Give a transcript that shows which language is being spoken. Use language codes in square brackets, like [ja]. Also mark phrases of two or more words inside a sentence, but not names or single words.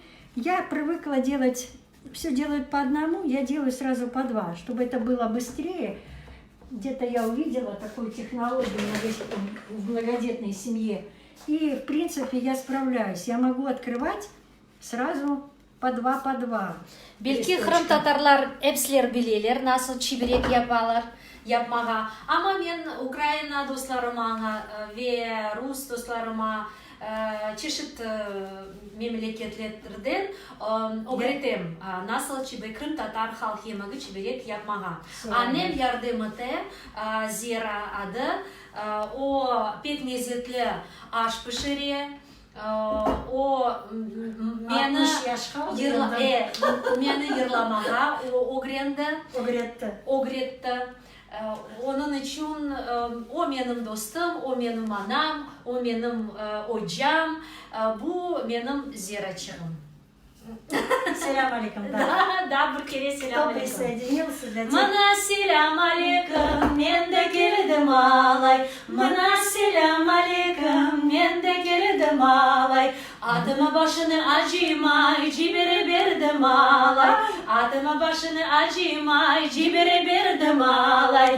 [ru] Я привыкла делать, все делают по одному, я делаю сразу по 2, чтобы это было быстрее. Где-то я увидела такую технологию в многодетной семье. И, в принципе, я справляюсь. Я могу открывать сразу по 2. [crh] Belki Kırım Tatarlar hepsiler bilirler nasıl çibrek yaparlar, yapmağa. Ama ben Ukrayna dostlarıma ve Rus dostlarıma çeşit memleketlerden öğrettim nasıl çibrek, Kırım Tatar halk yemeği çibrek yapmağa. Annem yardım etti, Zira adı. O pek lezzetli aş pişiriyor. O meni yırlamağa öğretti. Onun için o benim dostum, o benim anam, o benim hocam, bu benim ziyaretçim. Selam aleyküm. Да, bir kere selam aleyküm. [ru] Присоединился для тех. [crh] Mana selam aleyküm, men de geldim alay. Mana selam aleyküm, men de geldim alay. Adıma başını acımay, cibere verdim alay. Adıma başını acımay, cibere verdim alay.